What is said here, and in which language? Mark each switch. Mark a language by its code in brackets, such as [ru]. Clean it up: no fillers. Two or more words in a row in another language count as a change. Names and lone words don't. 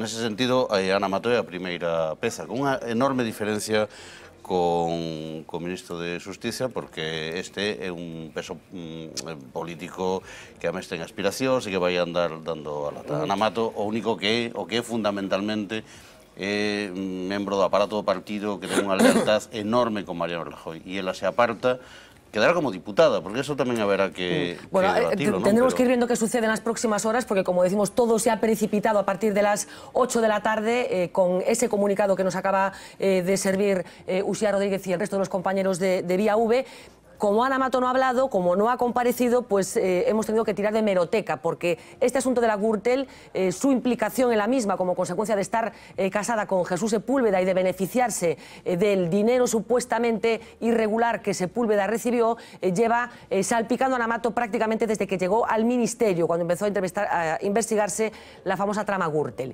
[gl] Nese sentido, Ana Mato é a primeira peza, con unha enorme diferencia con o ministro de Xusticia, porque este é un peso político que a mes ten aspiracións e que vai andar dando a lata. Ana Mato, o único que é fundamentalmente é membro do aparato do partido que ten unha lealtad enorme con Mariano Rajoy, e ela se aparta, quedará como diputada, porque eso tamén haberá que debatirlo, ¿no? [es] Tendremos que ir viendo qué sucede en las próximas horas, porque como decimos, todo se ha precipitado a partir de las 8 de la tarde con ese comunicado que nos acaba de servir Uxía Rodríguez y el resto de los compañeros de Vía V. Como Ana Mato no ha hablado, como no ha comparecido, pues hemos tenido que tirar de hemeroteca, porque este asunto de la Gürtel, su implicación en la misma como consecuencia de estar casada con Jesús Sepúlveda y de beneficiarse del dinero supuestamente irregular que Sepúlveda recibió, lleva salpicando a Ana Mato prácticamente desde que llegó al ministerio, cuando empezó a investigarse la famosa trama Gürtel.